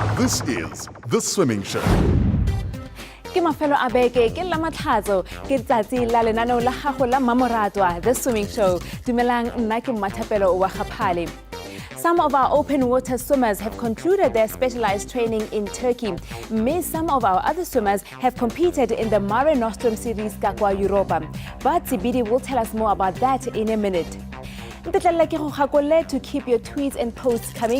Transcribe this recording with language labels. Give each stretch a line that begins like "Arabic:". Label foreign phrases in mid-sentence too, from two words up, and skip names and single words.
English: This is The Swimming Show.
Tswana: Ke mafelo a beke ke la matlhatso ke tsatsi la lenaneo la gago la mmamoratwa The Swimming Show. Dumelang nna ke Mmathapelo wa Gaphale.
English: Some of our open water swimmers have concluded their specialized training in Turkey. Some of our other swimmers have competed in the Mare Nostrum series Kakwa Europa. But Sibidi will tell us more about that in a minute. To keep your tweets and posts coming.